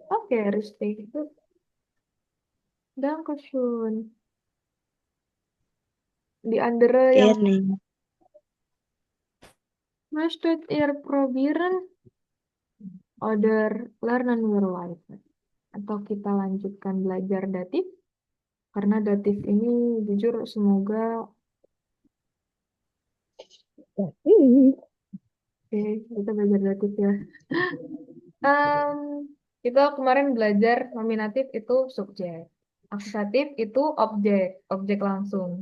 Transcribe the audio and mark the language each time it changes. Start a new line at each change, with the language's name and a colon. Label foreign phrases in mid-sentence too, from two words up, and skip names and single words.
German: Oke, richtig. Dankeschön. Die andere yang Gerne. möchtet ihr probieren oder lernen wir weiter?
Indonesian: Atau kita lanjutkan belajar datif? Karena datif ini jujur semoga oke, kita belajar datif ya. Kita kemarin belajar nominatif itu subjek, akusatif itu objek langsung.